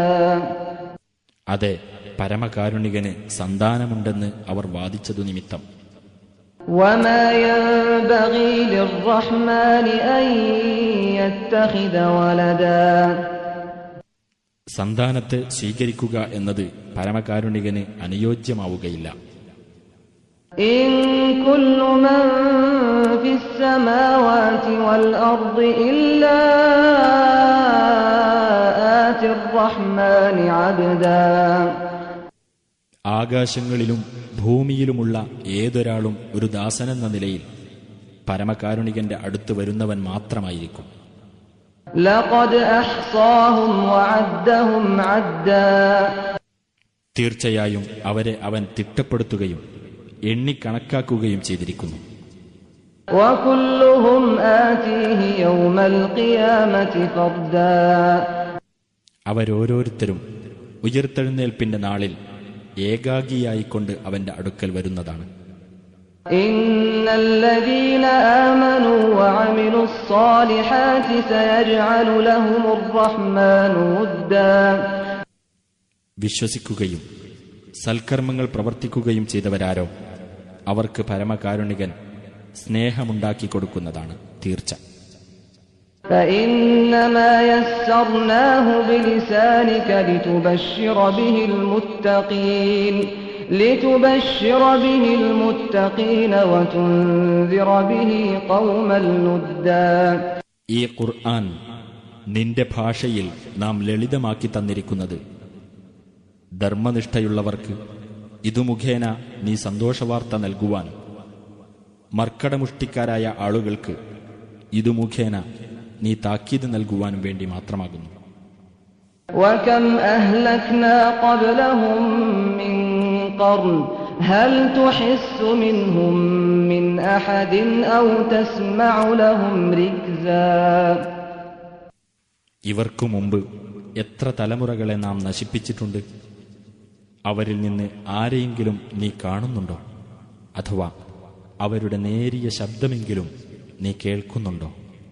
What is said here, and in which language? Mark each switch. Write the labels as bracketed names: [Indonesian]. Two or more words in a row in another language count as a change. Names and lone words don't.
[Malayalam] അതെ, പരമകാരുണികന് സന്താനമുണ്ടെന്ന് അവർ വാദിച്ചതു നിമിത്തം. [Arabic] وما ينبغي للرحمن أن يتخذ ولدا. [Malayalam] സന്താനത്തെ സ്വീകരിക്കുക എന്നത് പരമകാരുണികന് അനുയോജ്യമാവുകയില്ല. [Arabic] إن كل من في السماوات والأرض إلا آتي الرحمن عبدا. [Malayalam] ആകാശങ്ങളിലും ഭൂമിയിലുമുള്ള ഏതൊരാളും ഒരു ദാസനെന്ന നിലയിൽ പരമകാരുണികന്റെ അടുത്ത് വരുന്നവൻ മാത്രമായിരിക്കും. [Arabic] لقد أحصاهم وعدهم عدا. [Malayalam] തീർച്ചയായും അവരെ അവൻ തിട്ടപ്പെടുത്തുകയും എണ്ണിക്കണക്കാക്കുകയും ചെയ്തിരിക്കുന്നു. [Arabic] وكلهم آتيه يوم القيامة فردا. [Malayalam] അവരോരോരുത്തരും ഉയർത്തെഴുന്നേൽപ്പിന്റെ നാളിൽ ഏകാഗിയായിക്കൊണ്ട് അവന്റെ അടുക്കൽ വരുന്നതാണ്. [Arabic] إن الذين آمنوا وعملوا الصالحات سيجعل لهم الرحمن ودا. [Malayalam] വിശ്വസിക്കുകയും സൽക്കർമ്മങ്ങൾ പ്രവർത്തിക്കുകയും ചെയ്തവരാരോ അവർക്ക് പരമകാരുണികൻ സ്നേഹമുണ്ടാക്കി കൊടുക്കുന്നതാണ് തീർച്ച. [Arabic] فإنما يسرناه بلسانك لتبشر به المتقين وتنذر به قوما لدا. [Malayalam] ഈ ഖുർആൻ നിന്റെ ഭാഷയിൽ നാം ലളിതമാക്കി തന്നിരിക്കുന്നത് ധർമ്മനിഷ്ഠയുള്ളവർക്ക് ഇതു മുഖേന നീ സന്തോഷവാർത്ത നൽകുവാനും മർക്കടമുഷ്ടിക്കാരായ ആളുകൾക്ക് ഇതു മുഖേന നീ താക്കീത് നൽകുവാനും വേണ്ടി മാത്രമാകുന്നു. [Arabic] وكم أهلكنا قبلهم من قرن هل تحس منهم من أحد أو تسمع لهم ركزا. [Malayalam] ഇവർക്കു മുമ്പ് എത്ര തലമുറകളെ നാം നശിപ്പിച്ചിട്ടുണ്ട്. അവരിൽ നിന്ന് ആരെയെങ്കിലും നീ കാണുന്നുണ്ടോ? അഥവാ അവരുടെ നേരിയ ശബ്ദമെങ്കിലും നീ കേൾക്കുന്നുണ്ടോ?